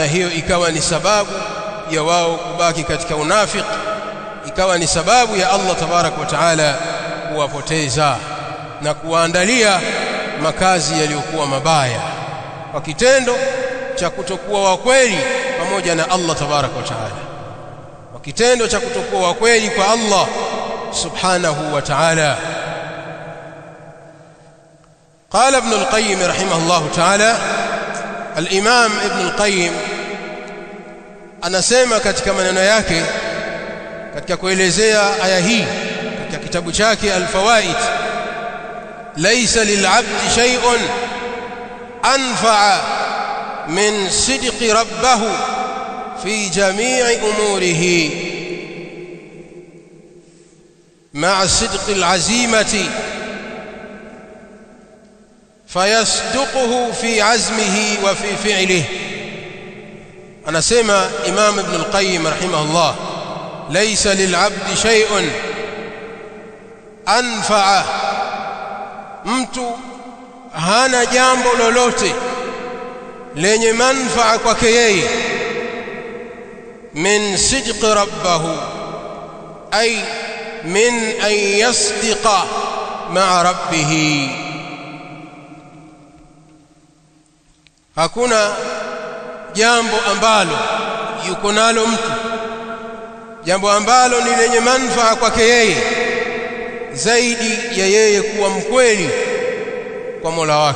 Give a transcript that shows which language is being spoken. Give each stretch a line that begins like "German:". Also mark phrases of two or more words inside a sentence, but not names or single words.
Swahili: hiyo ikawa ni sababu ya wao kubaki katika unafiki, ikawa ni sababu ya
Arabic: الله تبارك وتعالى
Swahili: kuwapoteza na kuwaandalia makazi yaliyokuwa mabaya kwa kitendo cha kutokuwa wakweli pamoja na
Arabic: الله تبارك وتعالى,
Swahili: kwa kitendo cha kutokuwa wakweli kwa
Arabic: الله سبحانه وتعالى. قال ابن القيم رحمه الله تعالى, الإمام ابن القيم anasema
Swahili: katika maneno yake katika kuelezea aya hii katika kitabu chake Al-Fawaid,
Arabic: ليس للعبد شيء أنفع من صدق ربه في جميع أموره مع صدق العزيمة فيصدقه في عزمه وفي فعله.
Swahili: anasema Imam Ibn al-Qayyim rahimahullah,
Arabic: ليس للعبد شيء أنفع,
Swahili: mtu hana jambo lolote lenye manfaa kwake yeye,
Arabic: من صدق ربه، أي من أن يصدق مع ربه.
Swahili: Hakuna jambo ambalo yuko nalo mtu, jambo ambalo ni lenye manfaa kwake yeye zaidi ya yeye kuwa mkweli kwa Mola wake.